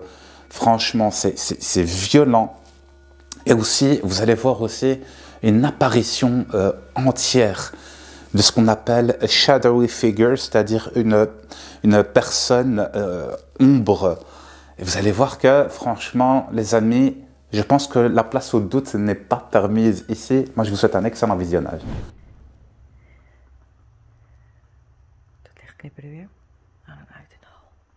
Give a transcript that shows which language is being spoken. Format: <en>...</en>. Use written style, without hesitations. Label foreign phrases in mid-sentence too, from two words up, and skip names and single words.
<fr>Franchement, c'est violent. Et aussi, vous allez voir aussi une apparition entière de ce qu'on appelle</fr> <en>a shadowy figure,</en> <fr>c'est-à-dire une personne ombre. Et vous allez voir que, franchement, les amis, je pense que la place au doute n'est pas permise ici. Moi, je vous souhaite un excellent visionnage.</fr> <nl>Dat licht knipperde weer aan en uit in de hal.</nl>